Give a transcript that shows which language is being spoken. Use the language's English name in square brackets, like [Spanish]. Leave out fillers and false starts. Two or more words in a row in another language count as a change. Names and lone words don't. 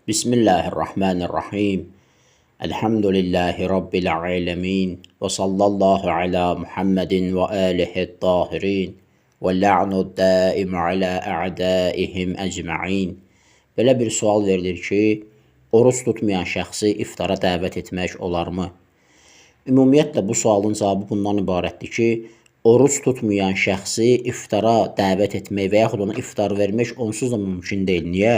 [Arabic] بسم الله الرحمن الرحيم الحمد لله رب العالمين. وصلى الله على محمد وآله الطاهرين. واللعن الدائم على أعدائهم أجمعين. [Azerbaijani] Belə bir sual verilir ki, oruç tutmayan şəxsi iftara dəvət etmək olarmı? Ümumiyyətlə bu sualın cavabı bundan ibarətdir ki, oruç tutmayan şəxsi iftara dəvət etmək və yaxud ona iftar vermək onsuz da mümkün deyil. Niyə?